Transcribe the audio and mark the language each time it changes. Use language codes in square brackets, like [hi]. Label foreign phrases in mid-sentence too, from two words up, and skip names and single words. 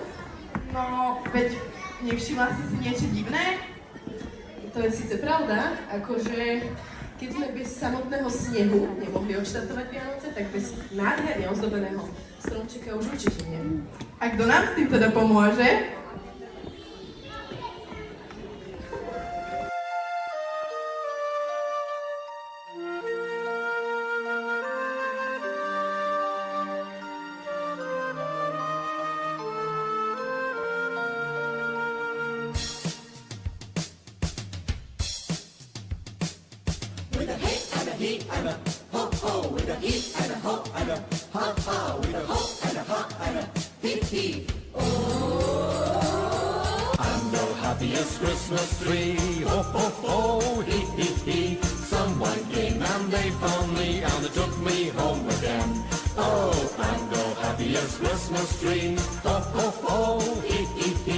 [sk] No, veď nevšimla si niečo divné? To je síce pravda, akože keď sme bez samotného snehu nemohli odštartovať Vianoce, tak bez nádherne ozdobeného stromčeka už určite nie. A kto nám s tým teda pomôže? [en] With a hey and a he and a ho ho, with a he and a ho and a ha ha, with a ho and a ha and a he he. Oh, I'm the happiest Christmas tree, ho ho ho, he he he. Someone came and they found me and they took me home again. Oh, I'm the happiest Christmas tree, ho ho ho, he he he.